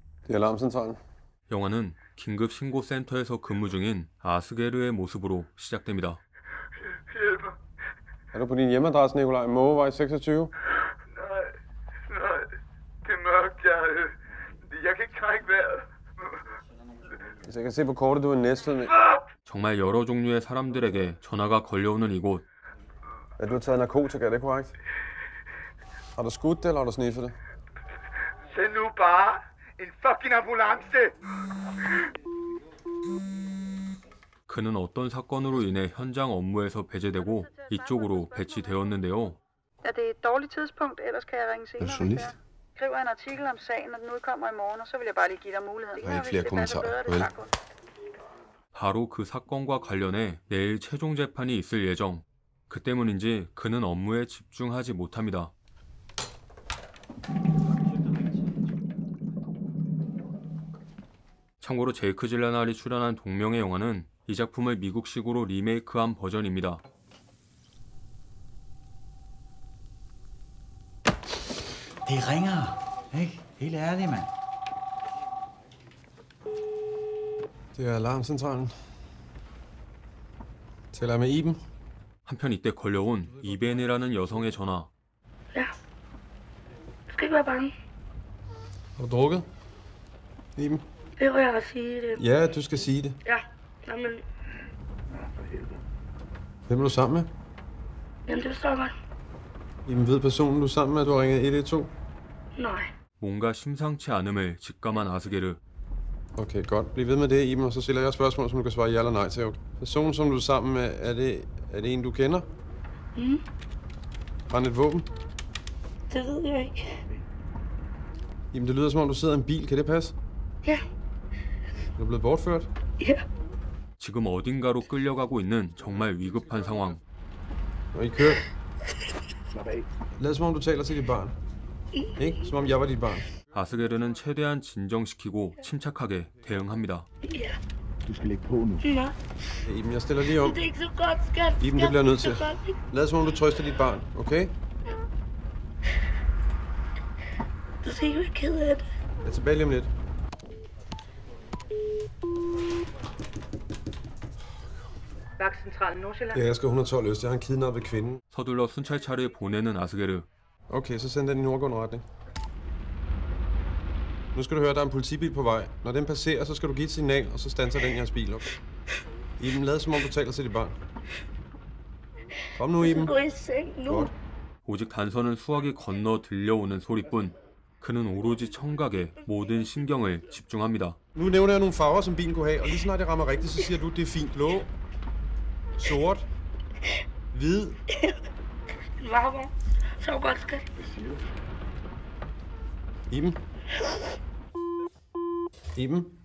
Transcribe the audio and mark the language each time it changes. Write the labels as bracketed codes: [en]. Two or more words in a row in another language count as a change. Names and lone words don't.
[da] Det er alarmcentralen. [ko] 영화는 긴급 신고센터에서 근무 중인 아스게르의 모습으로 시작됩니다. [da] Er du på din hjemmeadresse, Nikolaj? Mågevej 26? Nej. Det er mørkt. Jeg kan ikke trække vejret. Hvis jeg kan se på kortet, du er Næstved med. [ko] 정말 여러 종류의 사람들에게 전화가 걸려오는 이곳. [da] Ja, du har taget narkotika, er det korrekt? Har du skudt det, eller har du sniffet det? Send nu bare en fucking ambulance! [ko] 그는 어떤 사건으로 인해 현장 업무에서 배제되고 이쪽으로 배치되었는데요. [da] Er det et dårligt tidspunkt? Ellers kan jeg ringe senere. Er du journalist? Jeg skriver en artikel om sagen, og den udkommer i morgen, og så vil jeg bare lige give dig muligheden. Der er ikke flere kommentarer, vel? [ko] 바로 그 사건과 관련해 내일 최종 재판이 있을 예정. 그 때문인지 그는 업무에 집중하지 못합니다. 참고로 제이크 질레날이 출연한 동명의 영화는 이 작품을 미국식으로 리메이크한 버전입니다. [da] Det ringer, ikke? Helt ærligt, mand. Det er alarmcentralen. Taler jeg med Iben? [ko] 한편 이때 걸려온 이벤이라는 여성의 전화. [da] Ja. Du skal ikke være bange. Har du drukket? Iben? Det vil jeg sige det. Ja, du skal sige det. Ja, jamen, Hvem er du sammen med? jamen det forstår jeg godt. Iben, ved personen, du er sammen med, at du har ringet 112? Nej. [ko] 뭔가 심상치 않음을 직감한 아스게르. [da] Okay, godt. Bliv ved med det, Iben, og så stiller jeg spørgsmål, som du kan svare ja eller nej til. Okay? Personen, som du er sammen med, er det en, du kender? Har han et våben? Det ved jeg ikke. Iben, det lyder som om, du sidder i en bil. Kan det passe? Ja. Er du blevet bortført? Ja. [ko] 지금 어딘가로 끌려가고 있는 정말 위급한 상황. [da] Og I kører? Lad som om, du taler til dit barn. Ikke? Som om jeg var dit barn. [ko] 아스게르는 최대한 진정시키고 침착하게 대응합니다. [da] Ja. Du skal lægge på nu. Nå, Hey, Iben, jeg stiller lige om. det er ikke så godt, skat. Iben, det bliver jeg nødt til. Det er godt, ikke? Lad som om, du trøster dit barn, okay? Du skal ikke være ked af det. Jeg er tilbage lige om lidt. Vagtcentralen Nordsjælland. Ja, jeg skal 112 Øst. Jeg har en kidnappet kvinde. [ko] 서둘러 순찰차를 보내는 아스게르. [da] Okay, så send den i nordgående retning. Nu skal du høre, der er en politibil på vej. Når den passerer, så skal du give et signal, og så standser den jeres bil, okay? Iben, lad som om, du taler til dit barn. Kom nu, Iben. Gå i seng nu. Godt. [ko] 오직 단서는 수학이 건너 들려오는 소리뿐. 그는 오로지 청각에 모든 신경을 집중합니다. [da] Nu nævner jeg nogle farver, som bilen kunne have, og lige snart jeg rammer rigtigt, så siger du, det er fint. Blå, sort, hvid. Varmer. Så godt, skat. Iben. Iben.